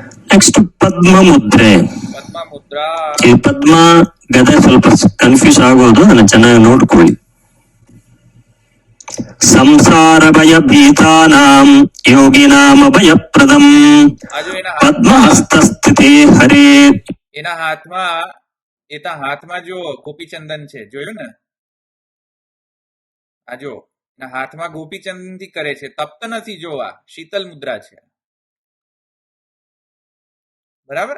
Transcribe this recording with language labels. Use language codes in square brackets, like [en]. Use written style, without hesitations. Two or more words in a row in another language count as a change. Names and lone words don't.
[kn] ನೆಕ್ಸ್ಟ್ ಪದ್ಮ ಮುದ್ರೆ. ಪದ್ಮ ಮುದ್ರಾ. ಈ ಪದ್ಮ ಗದೆ ಸ್ವಲ್ಪ ಕನ್ಫ್ಯೂಸ್ ಆಗೋದು, ಅದನ್ನ ಚೆನ್ನಾಗಿ ನೋಡ್ಕೊಳ್ಳಿ. [sa] ಸಂಸಾರ ಭಯ ಭೀತಾನಾಂ ಯೋಗಿನಾಮ ಭಯಪ್ರದಂ પદ્મહસ્ત સ્થિતે હરે. [gu] એના હાથમાં જો ગોપીચંદન છે, જોયું ને? આ જો એના હાથમાં ગોપીચંદન થી કરે છે, તપ્ત નથી, જોવા શીતલ મુદ્રા છે. બરાબર.